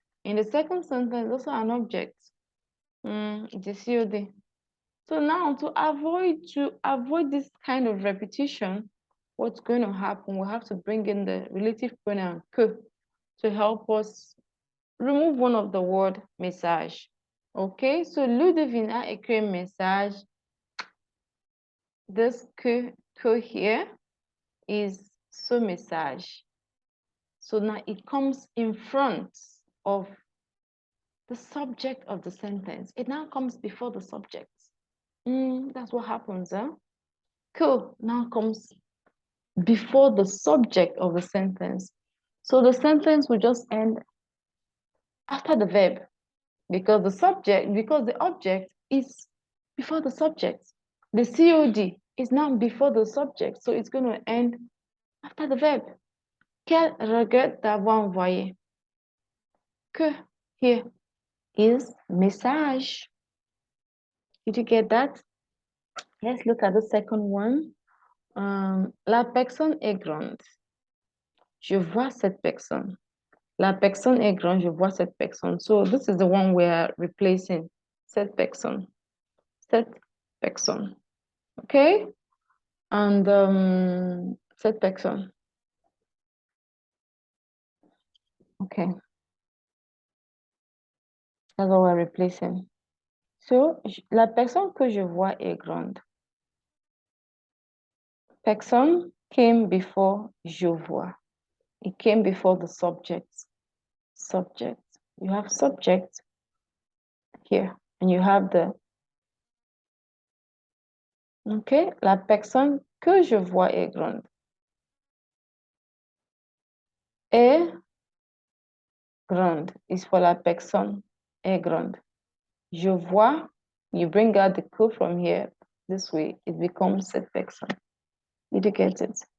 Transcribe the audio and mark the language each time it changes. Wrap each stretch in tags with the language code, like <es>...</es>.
<en>In the second sentence, also an object. COD. So now to avoid this kind of repetition, what's going to happen? We have to bring in the relative pronoun que to help us remove one of the word message.</en> <fr>Okay, so Ludivine a écrit un message.</fr> <en>This que here is</en> <fr>ce message.</fr> <en>So now it comes in front of the subject of the sentence. It now comes before the subject. That's what happens, huh? Que now comes before the subject of the sentence. So the sentence will just end after the verb because the object is before the subject. The COD is now before the subject, so it's going to end after the verb.</en> <fr>Quel regrette d'avoir envoyé.</fr> <en>Que here is message. Did you get that? Let's look at the second one.</en> <fr>La personne est grande. Je vois cette personne. La personne est grande, je vois cette personne.</fr> <en>So this is the one we're replacing.</en> <fr>Cette personne. Cette personne. Okay? And cette personne.</fr> <en>Okay. That's what we're replacing.</en> <fr>So, la personne que je vois est grande.</fr> <en>Personne came before</en> <fr>je vois.</fr> <en>It came before the subject. Subject. You have subject here, and you have the.</en> <fr>Okay, la personne que je vois est grande. Est grande</fr> <en>is for</en> <fr>la personne est grande. Je vois,</fr> <en>you bring out the que from here. This way, it becomes</en> <fr>cette personne.</fr> <en>Did you get it?</en>